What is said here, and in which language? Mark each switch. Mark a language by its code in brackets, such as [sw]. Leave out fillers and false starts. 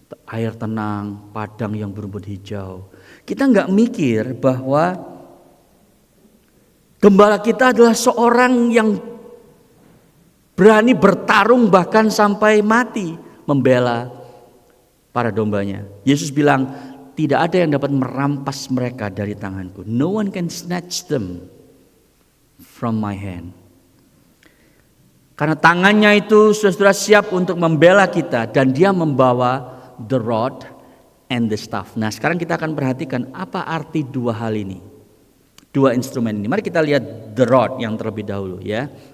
[id] Air tenang, padang yang berumput hijau. Kita nggak mikir bahwa gembala kita adalah seorang yang berani bertarung bahkan sampai mati membela para dombanya. Yesus bilang, tidak ada yang dapat merampas mereka dari tanganku. [en] No one can snatch them from my hand. [id] Karena tangannya itu saudara siap untuk membela kita dan dia membawa [en] the rod and the staff. [id] Nah, sekarang kita akan perhatikan apa arti 2 hal ini. 2 instrumen ini. Mari kita lihat the rod yang terlebih dahulu ya.